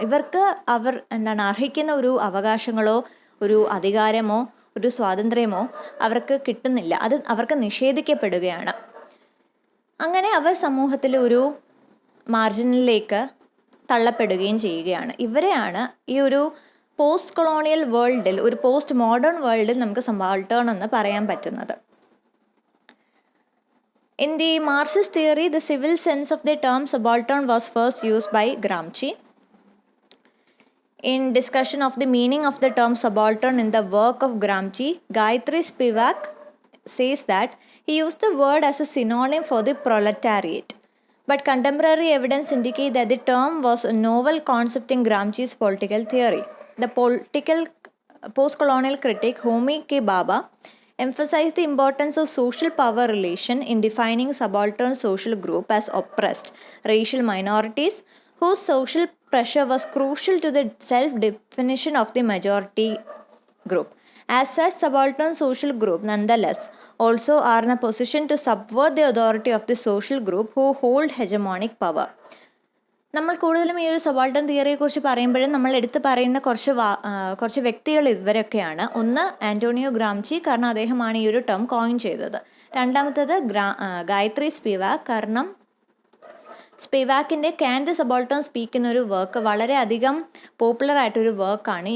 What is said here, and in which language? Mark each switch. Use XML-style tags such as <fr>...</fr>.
<ml>ഇവർക്ക് അർഹിക്കുന്ന ഒരു അവകാശങ്ങളോ ഒരു അധികാരമോ ഒരു സ്വാതന്ത്ര്യമോ അവർക്ക് കിട്ടുന്നില്ല, അത് അവർക്ക് നിഷേധിക്കപ്പെടുകയാണ്. അങ്ങനെ അവർ സമൂഹത്തിൽ ഒരു മാർജിനിലേക്ക് തള്ളപ്പെടുകയും ചെയ്യുകയാണ്. ഇവരെയാണ് ഈ ഒരു പോസ്റ്റ് കൊളോണിയൽ വേൾഡിൽ, ഒരു പോസ്റ്റ് മോഡേൺ വേൾഡിൽ നമുക്ക് സബാൾട്ടേൺ എന്ന് പറയാൻ പറ്റുന്നത്.</ml> <en>In the Marxist theory, the civil sense of the term subaltern was first used by Gramsci. In discussion of the meaning of the term subaltern in the work of Gramsci, Gayatri Spivak says that he used the word as a synonym for the proletariat. But contemporary evidence indicates that the term was a novel concept in Gramsci's political theory. The post-colonial critic Homi K. Bhabha emphasized the importance of social power relation in defining subaltern social group as oppressed racial minorities whose social pressure was crucial to the self-definition of the majority group. As such, subaltern social group nonetheless also are in a position to subvert the authority of the social group who hold hegemonic power.</en> <ml>നമ്മൾ കൂടുതലും ഈ ഒരു subaltern തിയറിയെക്കുറിച്ച് പറയുമ്പോഴും നമ്മൾ എടുത്ത് പറയുന്ന കുറച്ച് വ്യക്തികൾ ഇവരൊക്കെയാണ്. ഒന്ന് ആൻറ്റോണിയോ ഗ്രാംചി, കാരണം അദ്ദേഹമാണ് ഈ ഒരു ടേം കോയിൻ ചെയ്തത്. രണ്ടാമത്തേത് ഗായത്രി സ്പിവാക്, കാരണം സ്പിവാക്കിൻ്റെ ക്യാൻ ദ സബാൾട്ടൺ സ്പീക്ക് എന്നൊരു വർക്ക് വളരെയധികം പോപ്പുലർ ആയിട്ടൊരു വർക്കാണ്.</ml>